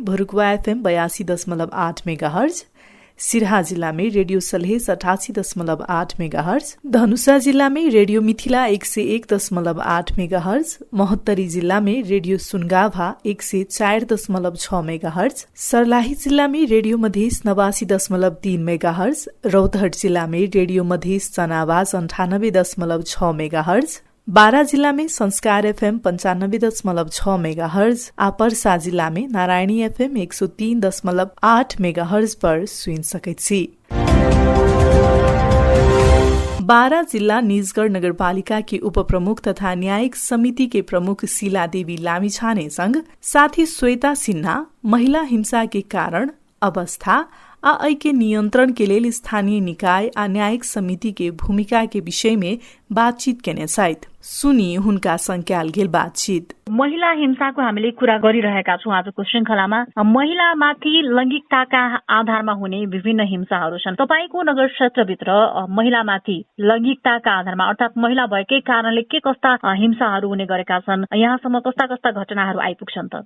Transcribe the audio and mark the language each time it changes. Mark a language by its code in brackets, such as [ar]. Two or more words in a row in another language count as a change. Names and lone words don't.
[mai] भरुकुवा FM 82.8 मेगाहर्ज, सिरहा जिला में रेडियो सलहेस 88.8 मेगाहर्ज, धनुषा जिला में रेडियो मिथिला 101.8 मेगाहर्ज, महोत्तरी जिला में रेडियो सुनगाभा 104.6 मेगाहर्ज, सर्लाही जिला में रेडियो मधेस 89.3 मेगाहर्ज, रौतहट जिला में रेडियो मधेस जनावाज 98.6 मेगाहर्ज, बारा जिला में संस्कार FM 95.6 मेगाहर्ज, पर्सा जिला में नारायणी FM 103.8 मेगाहर्ज पर सुन सकैत छी। बारा जिला निजगढ़ नगरपालिका के उपप्रमुख तथा न्यायिक समिति के प्रमुख शीला देवी लामिछाने संग साथी श्वेता सिन्हा महिला हिंसा के कारण, अवस्था आ ऐ के नियंत्रण के लिए स्थानीय निकाय आ न्यायिक समिति के भूमिका के विषय में बातचीत केने छथि। सुनी हुनका संख्याल गेल बातचीत। [ne] महिला हिंसाको हामीले कुरा गरिरहेका छौं आजको श्रृंखलामा। महिलामाथि लैंगिकताका आधारमा हुने विभिन्न हिंसाहरू छन्। तपाईको नगर क्षेत्रभित्र महिलामाथि लैंगिकताका आधारमा अर्थात् महिला भएकै कारणले के कस्ता हिंसाहरू हुने गरेका छन्, यहाँसम्म कस्ता कस्ता घटनाहरू आइपुग्छन् त?